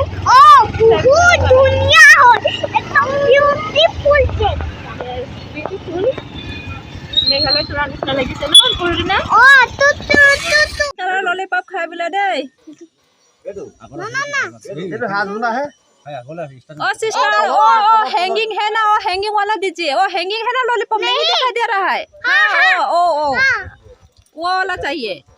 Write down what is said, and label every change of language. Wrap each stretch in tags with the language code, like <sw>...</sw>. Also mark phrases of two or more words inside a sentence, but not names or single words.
<as>বহুত ধুনীয়া হয়। একদম বিউটিফুল বিউটিফুল। মেঘালয়ৰ তুৰা নিচিনা লাগিছে ন পুৰদিনা। ললিপপ খাই বোলে দেই।</as> <en>sister hanging</en> <hi>है ना, हैंगिंग वाला दीजिए। वो हैंगिंग है ना लॉलीपॉप, नहीं दिखाई दे रहा है। ओ वो वाला चाहिए।</hi>